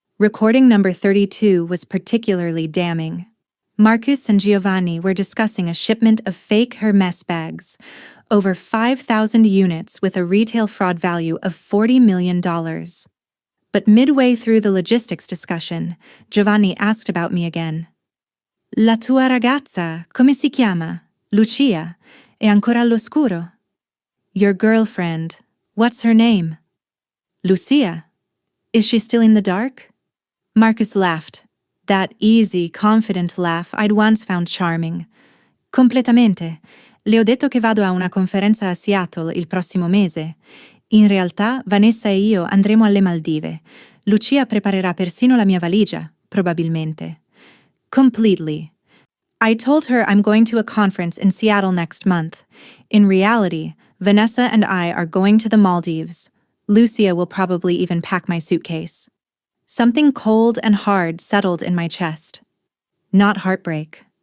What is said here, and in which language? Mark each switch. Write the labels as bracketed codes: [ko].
[en] Recording number 32 was particularly damning. Marcus and Giovanni were discussing a shipment of fake Hermes bags, over 5,000 units with a retail fraud value of $40 million. But midway through the logistics discussion, Giovanni asked about me again. [it] "La tua ragazza, come si chiama? Lucia, è ancora all'oscuro?" [en] "Your girlfriend, what's her name?" "Lucia. Is she still in the dark?" Marcus laughed, that easy, confident laugh I'd once found charming. [it] "Completamente. Le ho detto che vado a una conferenza a Seattle il prossimo mese. In realtà, Vanessa e io andremo alle Maldive. Lucia preparerà persino la mia valigia, probabilmente." [en] Completely. I told her I'm going to a conference in Seattle next month. In reality, Vanessa and I are going to the Maldives. Lucia will probably even pack my suitcase. Something cold and hard settled in my chest. Not heartbreak.